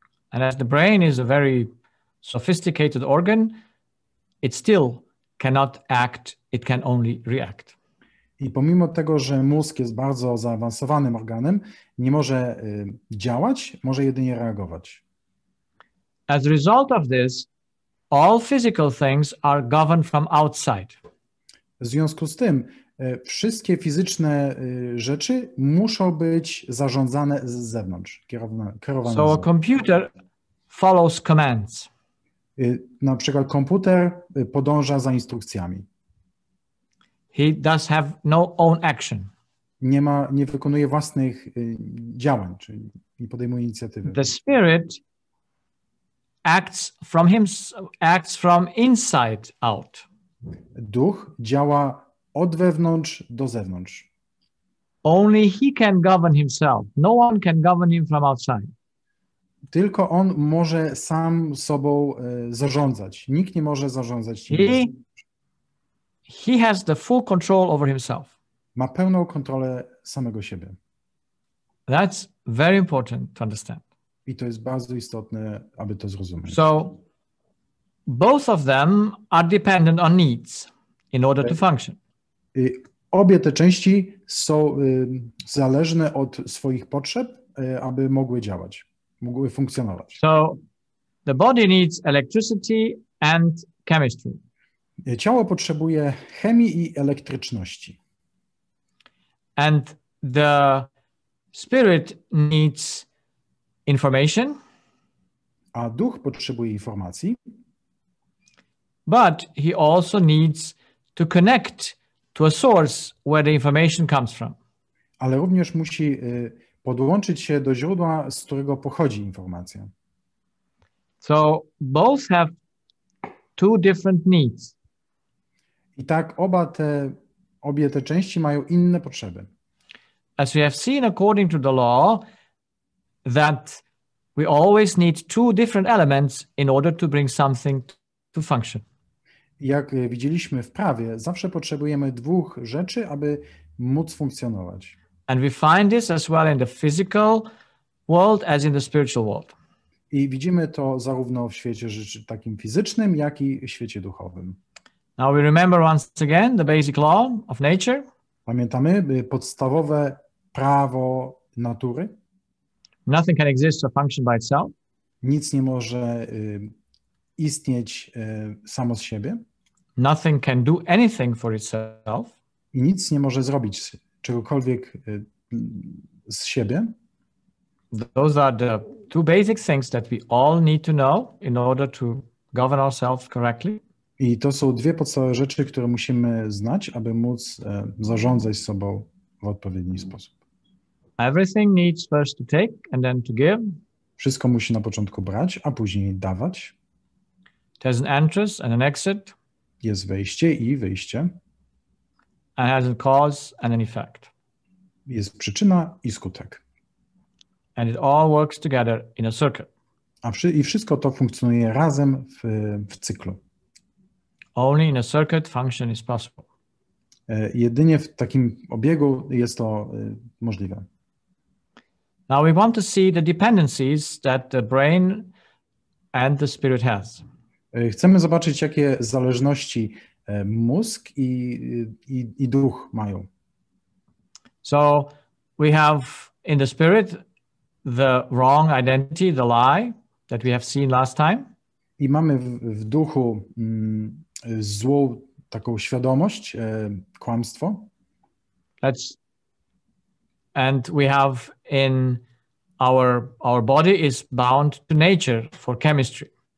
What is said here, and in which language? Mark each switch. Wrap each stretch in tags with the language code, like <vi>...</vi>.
<en>And as the brain is a very sophisticated organ, it still cannot act, it can only react.</en> <pl>I pomimo tego, że mózg jest bardzo zaawansowanym organem, nie może działać, może jedynie reagować.</pl> <en>As a result of this, all physical things are governed from outside.</en> <pl>W związku z tym wszystkie fizyczne rzeczy muszą być zarządzane z zewnątrz, kierowane z</pl> <en>So a</en> <pl>zewnątrz.</pl> <en>computer follows commands.</en> <pl>Na przykład komputer podąża za instrukcjami.</pl> <en>He does have no own action.</en> <pl>Nie wykonuje własnych działań, czyli nie podejmuje inicjatywy.</pl> <en>The spirit acts from inside out.</en> <pl>Duch działa od wewnątrz do zewnątrz.</pl> <en>Only he can govern himself. No one can govern him from outside.</en> <pl>Tylko on może sam sobą zarządzać. Nikt nie może zarządzać nim.</pl> <en>He has the full control over himself.</en> <pl>Ma pełną kontrolę samego siebie.</pl> <en>That's very important to understand.</en> <pl>I to jest bardzo istotne, aby to zrozumieć.</pl> <en>So both of them are dependent on needs in order to function.</en> <pl>Obie te części są zależne od swoich potrzeb, aby mogły działać, mogły funkcjonować.</pl> <en>So the body needs electricity and chemistry.</en> <pl>Ciało potrzebuje chemii i elektryczności.</pl> <en>And the spirit needs information,</en> <pl>A duch potrzebuje informacji,</pl> <en>but he also needs to connect to a source where the information comes from.</en> <pl>ale również musi podłączyć się do źródła, z którego pochodzi informacja.</pl> <en>So both have two different needs.</en> <pl>I tak obie te części mają inne potrzeby.</pl> <en>As we have seen according to the law, that we always need two different elements in order to bring something to function.</en> <pl>Jak widzieliśmy w prawie, zawsze potrzebujemy dwóch rzeczy, aby móc funkcjonować.</pl> <en>And we find this as well in the physical world as in the spiritual world.</en> <pl>I widzimy to zarówno w świecie rzeczy takim fizycznym, jak i w świecie duchowym.</pl> <en>Now we remember once again the basic law of nature.</en> <pl>Pamiętamy podstawowe prawo natury.</pl> <en>Nothing can exist or function by itself.</en> <pl>Nic nie może istnieć samo z siebie.</pl> <en>Nothing can do anything for itself.</en> <pl>I nic nie może zrobić czegokolwiek z siebie.</pl> <en>Those are the two basic things that we all need to know in order to govern ourselves correctly.</en> <pl>I to są dwie podstawowe rzeczy, które musimy znać, aby móc zarządzać sobą w odpowiedni sposób.</pl> <en>Everything needs first to take and then to give.</en> <pl>Wszystko musi na początku brać, a później dawać.</pl> <en>There's an entrance and an exit.</en> <pl>Jest wejście i wyjście.</pl> <en>And has a cause and an effect.</en> <pl>Jest przyczyna i skutek.</pl> <en>And it all works together in a circuit.</en> <pl>I wszystko to funkcjonuje razem w cyklu.</pl> <en>Only in a circuit function is possible.</en> <pl>Jedynie w takim obiegu jest to możliwe.</pl> <en>Now we want to see the dependencies that the brain and the spirit has.</en> <pl>Chcemy zobaczyć, jakie zależności mózg i duch mają.</pl> <en>So we have in the spirit the wrong identity, the lie that we have seen last time.</en> <pl>I mamy w duchu złą taką świadomość, kłamstwo.</pl> <en>And we have in our body is bound to nature for chemistry.</en>